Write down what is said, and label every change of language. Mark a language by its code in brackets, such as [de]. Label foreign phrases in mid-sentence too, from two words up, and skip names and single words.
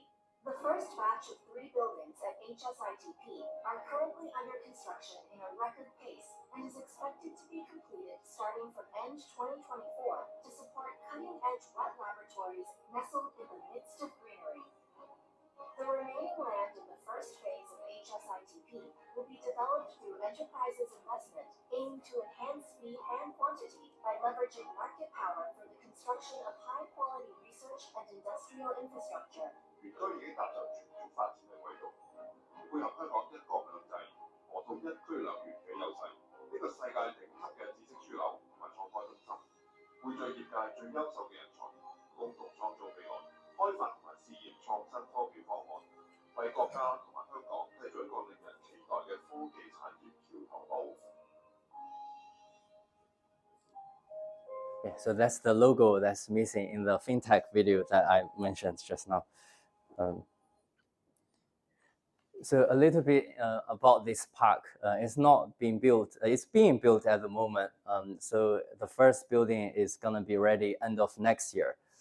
[en] The first batch of 3 buildings at HSITP are currently under construction in a record pace and is expected to be completed starting from end 2024 to support cutting-edge wet laboratories nestled in the midst of greenery. The remaining land in the first phase of HSITP will be developed through enterprises investment, aiming to enhance speed and quantity by leveraging market power for the construction of high-quality research and industrial infrastructure. [yue] 園區已經踏上全面發展嘅軌道，配合香港一國兩制和統一區兩元嘅優勢，呢個世界頂級嘅知識樞紐同埋創科中心，匯聚業界最優秀嘅人才，共同創造未來，開發同埋試驗創新科技方案，為國家同埋香港締造一個令人期待嘅科技產業橋頭堡。 [en] Yeah, so that's the logo that's missing in the fintech video that I mentioned just now. So a little bit about this park. It's not being built. It's being built at the moment. So the first building is gonna be ready end of next year.